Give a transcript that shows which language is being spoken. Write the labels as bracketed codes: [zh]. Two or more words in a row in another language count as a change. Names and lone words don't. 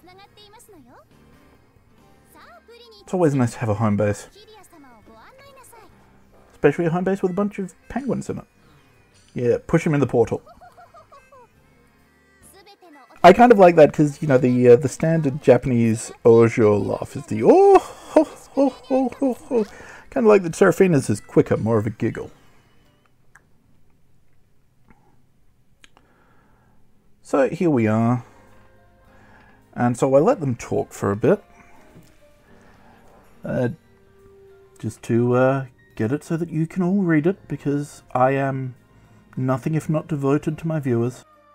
[en] It's always nice to have a home base, especially a home base with a bunch of penguins in it. Yeah, push him in the portal. I kind of like that because, you know, the standard Japanese Ojo laugh is the oh ho ho ho ho ho. Kind of like that Seraphina's is quicker, more of a giggle. So here we are. And so I let them talk for a bit. Just to get it so that you can all read it, because I am nothing if not devoted to my viewers.